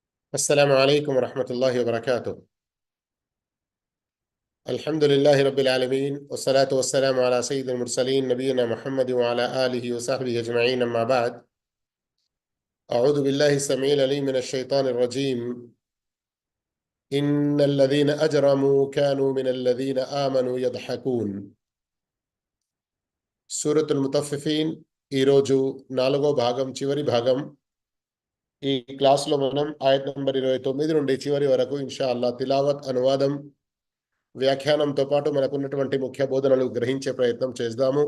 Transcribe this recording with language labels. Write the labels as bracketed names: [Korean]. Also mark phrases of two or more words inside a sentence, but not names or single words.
[Arabic] السلام عليكم ورحمة الله وبركاته. الحمد لله رب العالمين والصلاة والسلام على سيد المرسلين نبينا محمد وعلى آله وصحبه أجمعين. أما بعد، أعوذ بالله السميع العليم من الشيطان الرجيم. إن الذين أجرموا كانوا من الذين آمنوا يضحكون. [Telugu] సూరతుల్ ముతఫిఫీన్ ఈరోజు 4వ భాగం చివరి భాగం. ఈ క్లాస్లో మనం ఆయత్ నంబర్ 29 నుండి చివరి వరకు [Arabic] إن شاء الله [Telugu] తిలావత్, అనువాదం, వ్యాఖ్యానంతో పాటు మనకున్నటువంటి ముఖ్య బోధనలు గ్రహించే ప్రయత్నం చేద్దాము.